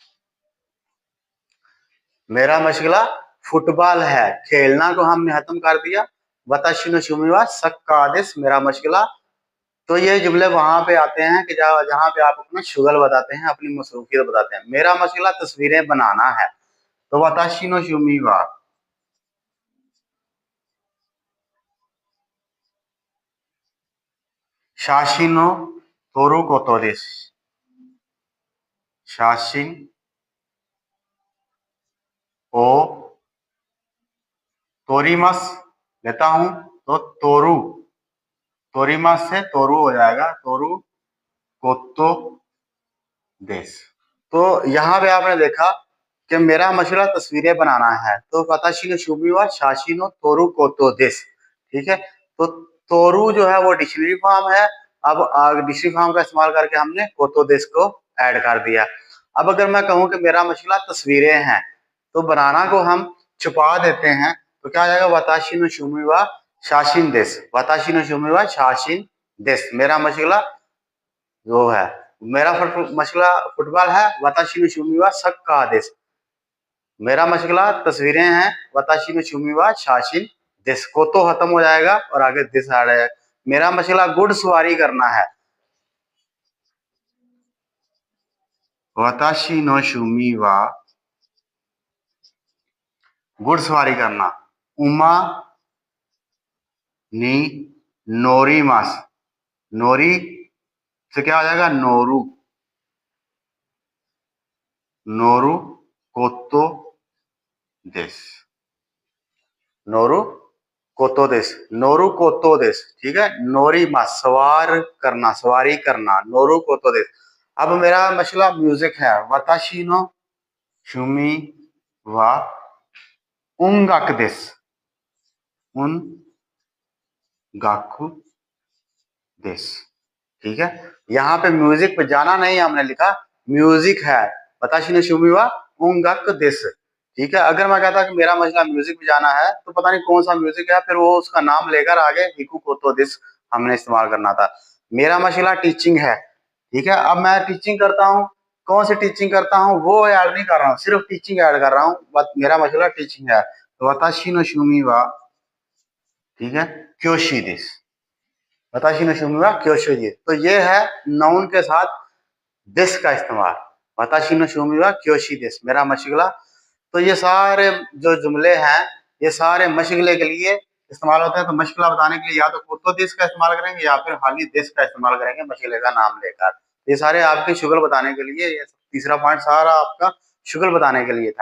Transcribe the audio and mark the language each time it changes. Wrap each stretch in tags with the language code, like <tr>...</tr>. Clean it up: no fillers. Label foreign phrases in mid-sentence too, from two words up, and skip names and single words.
<ur>میرا مشغلہ فٹبال ہے، کھیلنا کو ہم نے ختم کر دیا,</ur> <ja>私の趣味はサッカーです</ja> <ur>میرا مشغلہ. تو یہ جملے وہاں پہ آتے ہیں کہ جہاں پہ آپ اپنا شغل بتاتے ہیں، اپنی مصروفیت بتاتے ہیں. میرا مسئلہ تصویریں بنانا ہے تو</ur> <ja>私の趣味は写真の撮ることです, 写真を撮ります</ja> <ur>لیتا ہوں تو تورو، توریمس سے تورو ہو جائے گا,</ur> <ja>撮ることです.</ja> <ur>تو یہاں پہ آپ نے دیکھا کہ میرا مشغلہ تصویریں بنانا ہے تو</ur> <ja>私の趣味は写真の撮ることです,</ja> <ur>ٹھیک ہے. تو تورو جو ہے وہ</ur> <en>dictionary form</en> <ur>ہے، اب</ur> <en>dictionary form</en> <ur>کا استعمال کر کے ہم نے</ur> <ja>ことです</ja> <ur>کو ایڈ کر دیا. اب اگر میں کہوں کہ میرا مشغلہ تصویریں ہیں، تو بنانا کو ہم چھپا دیتے ہیں، تو کیا آ جائے گا,</ur> <ja>私の趣味は写真です、私の趣味は写真です.</ja> <ur>میرا مشغلہ جو ہے، میرا مشغلہ فٹبال ہے,</ur> <ja>私の趣味はサッカーです.</ja> <ur>میرا مشغلہ تصویریں ہیں,</ur> <ja>私の趣味は写真です. こと</ja> <ur>ختم ہو جائے گا اور آگے دیس آ جائے گا. میرا مشغلہ گھڑسواری کرنا ہے,</ur> <ja>私の趣味は</ja> <ur>گھڑسواری کرنا,</ur> <ja>馬に乗ります,</ja> <ur>نوری سے کیا آ جائے گا,</ur> <ja>乗る、乗ることです、乗ることです、乗ることです.</ja> <ur>ٹھیک ہے,</ur> <ja>乗ります</ja> <ur>سوار کرنا، سواری کرنا,</ur> <ja>乗ることです.</ja> <ur>اب میرا مسئلہ میوزک ہے,</ur> <ja>私の趣味は音楽です、音楽です.</ja> <ur>ٹھیک ہے، یہاں پہ میوزک پہ جانا نہیں ہم نے لکھا، میوزک ہے,</ur> <ja>私の趣味は音楽です.</ja> <ur>ٹھیک ہے، اگر میں کہتا کہ میرا مسئلہ میوزک پہ جانا ہے، تو پتا نہیں کون سا میوزک ہے، پھر وہ اس کا نام لے کر آگے</ur> <ja>弾くことです</ja> <ur>ہم نے استعمال کرنا تھا. میرا مسئلہ ٹیچنگ ہے. ٹھیک ہے، اب میں ٹیچنگ کرتا ہوں، کون سی ٹیچنگ کرتا ہوں وہ ایڈ نہیں کر رہا ہوں، صرف ٹیچنگ ایڈ کر رہا ہوں. میرا مسئلہ ٹیچنگ ہے، تو</ur> <ja>私の趣味は,</ja> <ur>ٹھیک ہے,</ur> <ja>教師です、私の趣味は教師です.</ja> <ur>تو یہ ہے ناؤن کے ساتھ دیس کا استعمال,</ur> <ja>私の趣味は教師です,</ja> <ur>میرا مشغلہ. تو یہ سارے جو جملے ہیں، یہ سارے مشغلے کے لیے استعمال ہوتے ہیں. تو مشغلہ بتانے کے لیے یا تو</ur> <ja>ことです</ja> <ur>کا استعمال کریں گے یا پھر خالی دیس کا استعمال کریں گے مشغلے کا نام لے کر. یہ سارے آپ کی شغل بتانے کے لیے، یہ تیسرا پوائنٹ سارا آپ کا شغل بتانے کے لیے تھا.</ur>